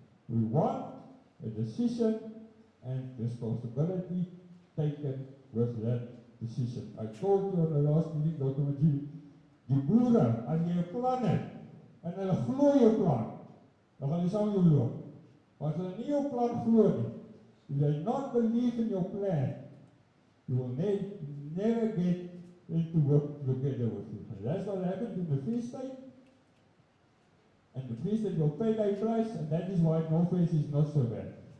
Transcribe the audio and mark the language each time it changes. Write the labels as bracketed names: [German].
[English] We want a decision and responsibility taken with that decision. I told you on the last meeting, Dr. [Afrikaans] Maji, die boere, as jy 'n plan het, en hulle glo jou plan, dan gaan jy saam jou loop. As hulle nie jou plan glo nie, [English] if they not believe in your plan, you will never get into work together with you. And that's what happened in the Free State. And the Free State will pay their price, and that is why Northwest is not so bad.